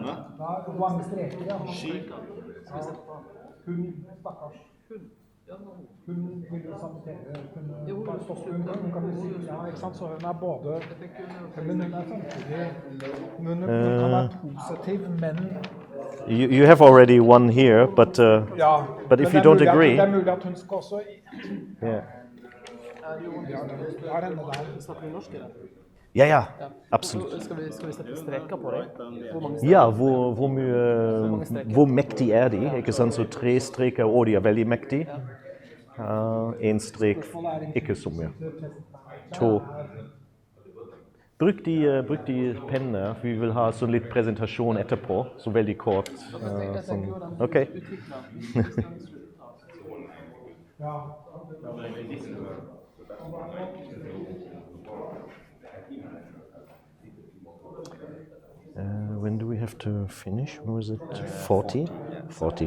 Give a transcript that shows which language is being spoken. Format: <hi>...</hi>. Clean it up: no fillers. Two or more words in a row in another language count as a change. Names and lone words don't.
<no>Nei, mange streker, ja. Ski. Hun, stakkars. Hun vil jo sabotere. Hun bare stopper hun kan jo si, ja, ikke sant, så hun er både, men hun er samtidig, hun kan være positiv, men</no> <en>You have already one here, but</en> <no>ja,</no> <en>but if</en> <no>men</no> <en>you</en> <no>det</no> <en>don't</en> <no>er mulig</no> <en>agree,</en> <no>at, det er mulig at hun skal også,</no> <en>yeah,</en> <no>ja, henne der. Snakker vi norsk, eller? ja, absolutt. Skal vi sette streker på det? Hvor mange Ja, hvor mektig er de? Ikke sant? Så 3 streker, og de er veldig mektige. 1 strek, ikke så mye. 2. Bruk de pennene, for vi vil ha sånn litt presentasjon etterpå, så veldig kort. Ok.</no> <en>When do we have to finish? When was it? 40? 40.</en>